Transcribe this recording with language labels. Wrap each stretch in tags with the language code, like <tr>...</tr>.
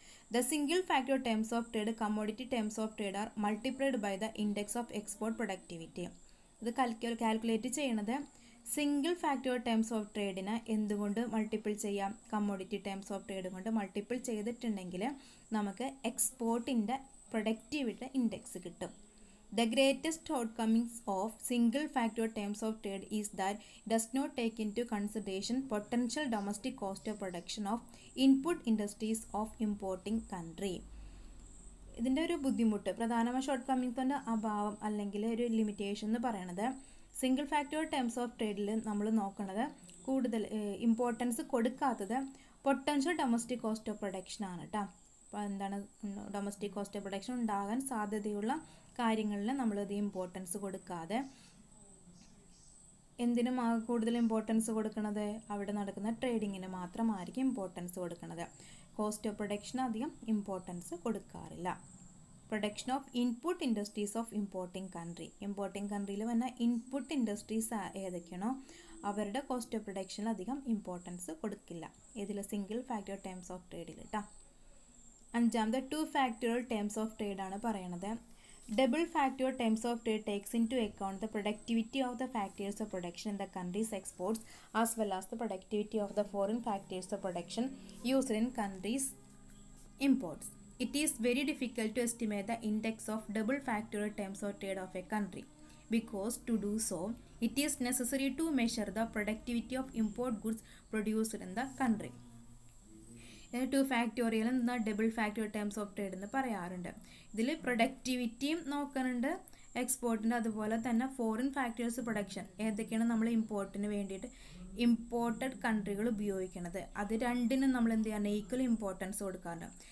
<en>The single factorial terms of trade commodity terms of trade are multiplied by the index of export productivity.</en> <ml>ഇത് calculate ചെയ്യണത് single factorial times of ട്രേഡിനെ എന്തുകൊണ്ട് multiple ചെയ്യാം, commodity times of trade കൊണ്ട് multiple ചെയ്തിട്ടുണ്ടെങ്കിൽ നമുക്ക് എക്സ്പോർട്ടിൻ്റെ productivity index കിട്ടും.</ml> <en>The greatest shortcomings of single factor terms of trade is that it does not take into consideration potential domestic cost of production of input industries of importing country.</en> <ml>ഇതിൻ്റെ ഒരു ബുദ്ധിമുട്ട്, പ്രധാനമായ short കമ്മിങ്സിൻ്റെ അഭാവം അല്ലെങ്കിൽ ഒരു limitation എന്ന് പറയുന്നത് സിംഗിൾ ഫാക്ടർ ടേംസ് ഓഫ് ട്രേഡിൽ നമ്മൾ നോക്കുന്നത് കൂടുതൽ ഇമ്പോർട്ടൻസ് കൊടുക്കാത്തത് potential domestic cost of production ആണ് കേട്ടോ. അപ്പോൾ എന്താണ് ഡൊമസ്റ്റിക് കോസ്റ്റ് ഓഫ് പ്രൊഡക്ഷൻ ഉണ്ടാകാൻ സാധ്യതയുള്ള കാര്യങ്ങളിൽ നമ്മളത് ഇമ്പോർട്ടൻസ് കൊടുക്കാതെ എന്തിനും കൂടുതൽ ഇമ്പോർട്ടൻസ് കൊടുക്കുന്നത് അവിടെ നടക്കുന്ന ട്രേഡിങ്ങിന് മാത്രമായിരിക്കും ഇമ്പോർട്ടൻസ് കൊടുക്കുന്നത്. കോസ്റ്റ് ഓഫ് പ്രൊഡക്ഷൻ അധികം ഇമ്പോർട്ടൻസ് കൊടുക്കാറില്ല.</ml> <en>Production of input industries of importing country.</en> <ml>Importing കൺട്രിയിൽ വന്ന ഇൻപുട്ട് ഇൻഡസ്ട്രീസ് ഏതൊക്കെയാണോ അവരുടെ കോസ്റ്റ് ഓഫ് പ്രൊഡക്ഷനിൽ അധികം ഇമ്പോർട്ടൻസ് കൊടുക്കില്ല. ഇതിൽ സിംഗിൾ ഫാക്ടർ ടേംസ് ഓഫ് ട്രേഡിൽ കേട്ടോ. അഞ്ചാമത്തെ 2 ഫാക്ടോറിയൽ ടേംസ് ഓഫ് ട്രേഡ് ആണ് പറയണത്.</ml> <en>Double factor terms of trade takes into account the productivity of the factors of production in the country's exports as well as the productivity of the foreign factors of production used in country's imports. It is very difficult to estimate the index of double factorial terms of trade of a country because to do so, it is necessary to measure the productivity of import goods produced in the country.</en> <ml>2 factorial എന്താ double factorial terms of trade എന്ന് പറയാറുണ്ട്. ഇതിൽ പ്രൊഡക്ടിവിറ്റിയും നോക്കുന്നുണ്ട് എക്സ്പോർട്ടിൻ്റെ, അതുപോലെ തന്നെ foreign factors production ഏതൊക്കെയാണ് നമ്മൾ ഇമ്പോർട്ടിന് വേണ്ടിയിട്ട് ഇമ്പോർട്ടഡ് കൺട്രികൾ ഉപയോഗിക്കുന്നത്, അത് രണ്ടിനും നമ്മൾ എന്ത് ചെയ്യണം, ഈക്വൽ ഇമ്പോർട്ടൻസ് കൊടുക്കാറുണ്ട്.</ml>